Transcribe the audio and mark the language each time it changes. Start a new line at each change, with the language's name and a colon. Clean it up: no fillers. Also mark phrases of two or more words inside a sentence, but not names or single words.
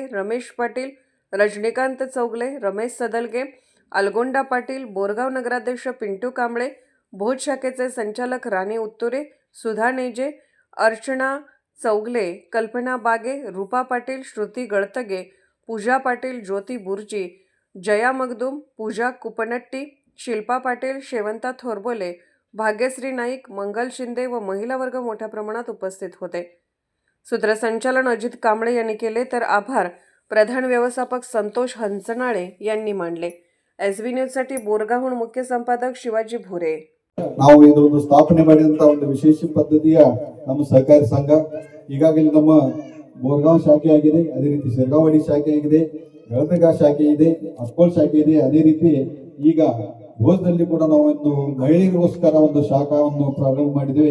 Marathi: रमेश पाटील, रजनीकांत चौगले, रमेश सदलगे, अलगोंडा पाटील, बोरगाव नगराध्यक्ष पिंटू कांबळे, भोज शाखेचे संचालक राणी उत्तुरे, सुधा नेजे, अर्चना चौगले, कल्पना बागे, रूपा पाटील, श्रुती गळतगे, पूजा पाटील, ज्योती बुर्जी, जया मगदुम, पूजा कुपनट्टी, शिल्पा पाटील, शेवंता थोरबोले, भाग्यश्री नाईक, मंगल शिंदे व महिला वर्ग मोठ्या प्रमाणात उपस्थित होते. सूत्रसंचालन अजित कांबळे यांनी केले तर आभार प्रधान व्यवस्थापक संतोष हंचनाळे यांनी मानले. SB न्यूजसाठी बोरगावहून मुख्य संपादक शिवाजी भोरे.
Kannada: ನಾವು ಇದೊಂದು ಸ್ಥಾಪನೆ ಮಾಡಿದಂತ ಒಂದು ವಿಶೇಷ ಪದ್ಧತಿಯ ನಮ್ಮ ಸಹಕಾರಿ ಸಂಘ ಈಗಾಗಲೇ ನಮ್ಮ ಬೋರ್ಗಾಂವ್ ಶಾಖೆ ಆಗಿದೆ, ಅದೇ ರೀತಿ ಶಿರ್ಗಾವಾಡಿ ಶಾಖೆ ಆಗಿದೆ, ಗಳದಗ ಶಾಖೆ ಇದೆ, ಅಸ್ಕೋಲ್ ಶಾಖೆ ಇದೆ. ಅದೇ ರೀತಿ ಈಗ ಭೋಜದಲ್ಲಿ ಕೂಡ ನಾವು ಒಂದು ಮಹಿಳೆಯರಿಗೋಸ್ಕರ ಒಂದು ಶಾಖವನ್ನು ಪ್ರಾರಂಭ ಮಾಡಿದ್ದೇವೆ.